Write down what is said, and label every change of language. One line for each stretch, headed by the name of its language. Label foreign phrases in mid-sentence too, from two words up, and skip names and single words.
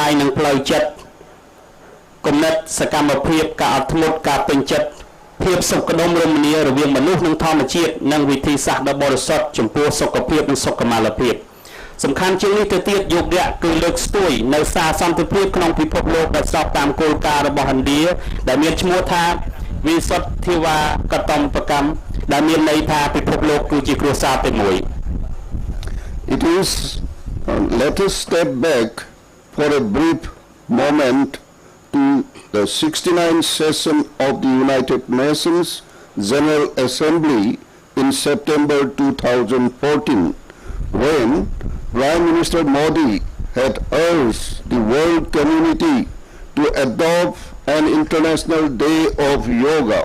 Khmer: យនិងផ្លូវចិត្តគំនិតសកម្មភាពការអត់ធ្មត់ការពេញចិត្តភាពសុខដុមរមនារវាងមនុស្សនិងធម្មជាតិនិងវិធីសាស្ត្រដ៏បរិសុទ្ធចំពោះសុខភាពនិងសុខុមាលភាពសំខាន់ជាងនេះទៅទៀតយូហ្គាគឺលើកស្ទួយនៅសារសន្តិភាពក្នុងពិភពលោកដែលស្របតាមគោលការណ៍របស់ឥណ្ឌាដែលមានឈ្មោះថាវិសុទ្ធិវាកតមបកម្មដែលមានន័យថាពិភពលោកគឺជាគ្រួសារតែមួយ
English: It is let us step back for a brief moment to the 69th session of the United Nations General Assembly in September 2014 when Prime Minister Modi had urged the world community to adopt an International Day of Yoga.